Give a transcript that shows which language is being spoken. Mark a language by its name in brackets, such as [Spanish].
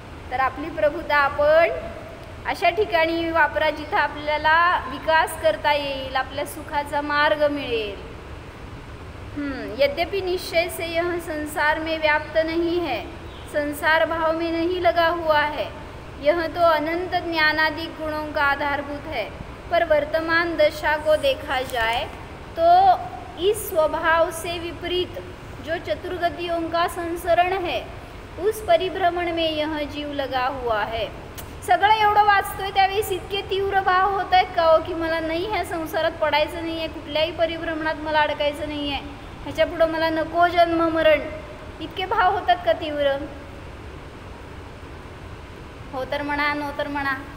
[Marathi] तर आपली प्रभुता आपण अशा ठिकाणी वापरा जिथं आपल्याला विकास करता येईल, आपल्या सुखाचा मार्ग मिळेल. [Hindi] यद्यपि निश्चय से यह संसार में व्याप्त नहीं है, संसार भाव में नहीं लगा हुआ है, यह तो अनंत ज्ञानादि गुणों का आधारभूत है, पर वर्तमान दशा को देखा जाए तो इस स्वभाव से विपरीत जो चतुर्गतियों का संसरण है, उस परिभ्रमण में यह जीव लगा हुआ है. [Marathi] सगळं एवढं वाचतोय त्यावेळेस इतके तीव्र भाव होत आहेत का हो, की मला नाही ह्या संसारात पडायचं नाही आहे, कुठल्याही परिभ्रमणात मला अडकायचं नाही आहे, ह्याच्या पुढं मला नको जन्म मरण, इतके भाव होतात का तीव्र? हो तर म्हणा, नो तर म्हणा.